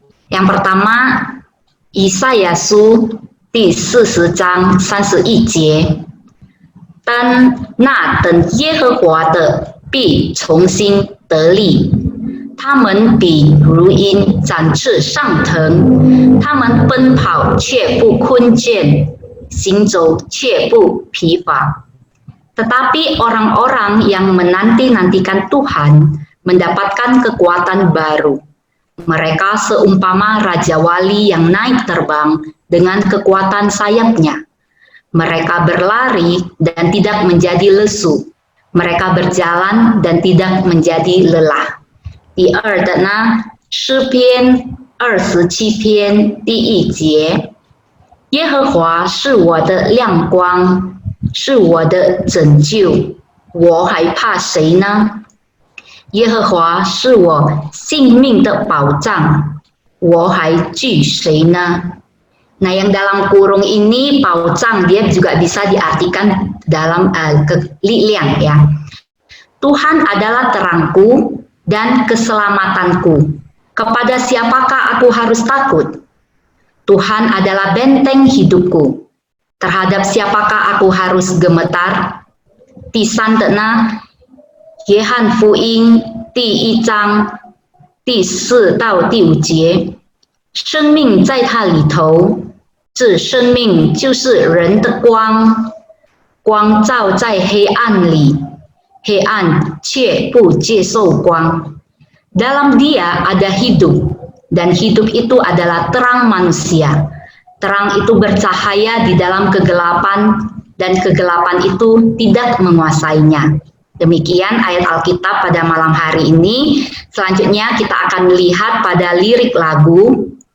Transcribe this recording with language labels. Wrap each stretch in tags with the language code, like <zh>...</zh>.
<zh>Yang pertama,</zh> <id>Yesayasu di</id> <zh>40章31节，但那等耶和华的必重新得力，他们比如鹰展翅上腾，他们奔跑却不困倦，行走却不疲乏。</zh> <id>Tetapi orang-orang yang menanti-nantikan Tuhan mendapatkan kekuatan baru. Mereka seumpama Raja Wali yang naik terbang dengan kekuatan sayapnya. Mereka berlari dan tidak menjadi lesu. Mereka berjalan dan tidak menjadi lelah.</id> <zh>第二的呢，诗篇27篇第1节，耶和华是我的亮光，是我的拯救，我还怕谁呢？耶和华是我性命的保障，我还惧谁呢？</zh> <id>Nah, yang dalam kurung ini paucang dia juga bisa diartikan dalam liliang ya. Tuhan adalah terangku dan keselamatanku. Kepada siapakah aku harus takut? Tuhan adalah benteng hidupku. Terhadap siapakah aku harus gemetar? Tisan tena</id> <zh>约翰福音第1章第4到第5节，生命在它里头，这生命就是人的光，光照在黑暗里，黑暗却不接受光。</zh> <id>Dalam dia ada hidup, dan hidup itu adalah terang manusia. Terang itu bercahaya di dalam kegelapan, dan kegelapan itu tidak menguasainya. Demikian ayat Alkitab pada malam hari ini. Selanjutnya kita akan melihat pada lirik lagu.</id>